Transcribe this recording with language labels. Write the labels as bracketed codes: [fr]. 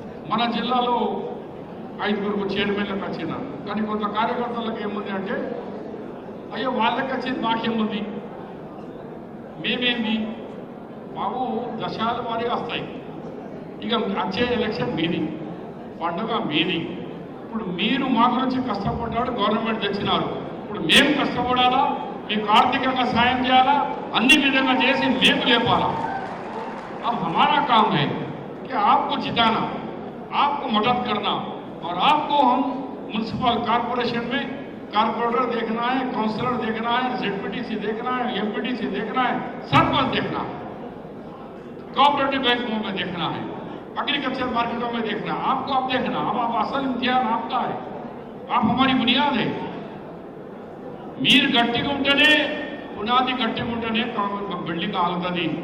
[te] మన జిల్లాలో 5గురు చైర్మన్లకు వచ్చినారు, కానీ కొంత కార్యకర్తలకు ఏముంది అంటే, అయ్యో వాళ్ళకి వచ్చింది మాకేముంది, మేమేంది బాబు, దశాల వారి వస్తాయి. ఇక వచ్చే ఎలక్షన్ మీది, పండుగ మీది. ఇప్పుడు మీరు మా గురించి కష్టపడ్డాడు, గవర్నమెంట్ తెచ్చినారు. ఇప్పుడు మేము కష్టపడాలా, మీకు ఆర్థికంగా సాయం చేయాలా, అన్ని విధంగా చేసి మేము లేపాలా. [hi] अब हमारा काम है कि आपको जिताना, आपको मदद करना, और आपको हम म्युनिसिपल कॉर्पोरेशन में कॉर्पोरेटर देखना है, काउंसलर देखना है, जेडपीटीसी देखना है, एमपीटीसी देखना है, सरपंच देखना है, कोऑपरेटिव बैंकों में देखना है, एग्रीकल्चर मार्केटों में देखना है। आपको आप देखना, अब आप असल इम्तिहान आपका है, आप हमारी बुनियाद है। [te] मीर गट्टिगा ఉంటేనే పునాది గట్టిగా ఉంటేనే బిల్డింగ్ ఆగుతుంది.